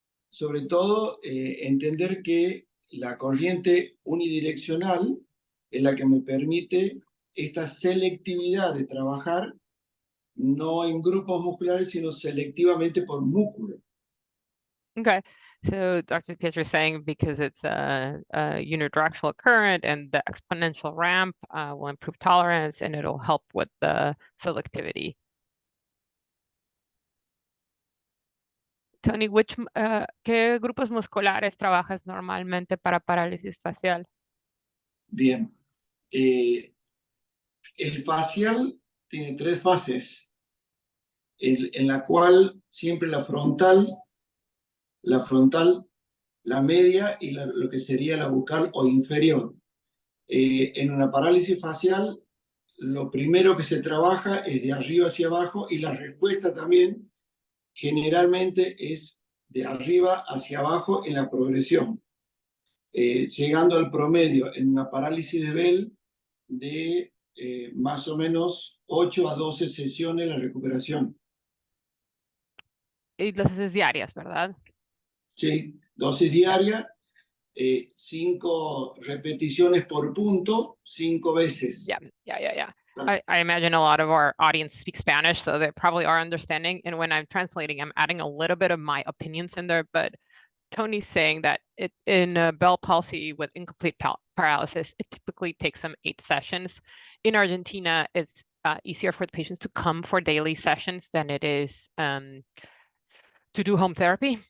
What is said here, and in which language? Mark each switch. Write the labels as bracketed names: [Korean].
[Spanish] Sobre todo, entender que la corriente unidireccional es la que me permite esta selectividad de trabajar no en grupos musculares, sino selectivamente por músculo. [English] Okay, so Dr. Pietro is saying because it's a unidirectional current and the exponential ramp will improve tolerance and it'll help with the selectivity. [Spanish] Tony, ¿qué grupos musculares trabajas normalmente para parálisis facial? Bien. El facial tiene 3 fases, en la cual siempre la frontal, la media y lo que sería la bucal o inferior. En una parálisis facial, lo primero que se trabaja es de arriba hacia abajo y la respuesta también generalmente es de arriba hacia abajo en la progresión, llegando al promedio en una parálisis de Bell de más o menos 8 a 12 sesiones la recuperación. Y las haces diarias, ¿verdad? Sí, dosis diaria, 5 repeticiones por punto, 5 veces. [English] Yeah. I imagine a lot of our audience speak Spanish, so they probably are understanding. And when I'm translating, I'm adding a little bit of my opinions in there. But Tony's saying that in Bell palsy with incomplete paralysis, it typically takes them 8 sessions. In Argentina, it's easier for the patients to come for daily sessions than it is to do home therapy.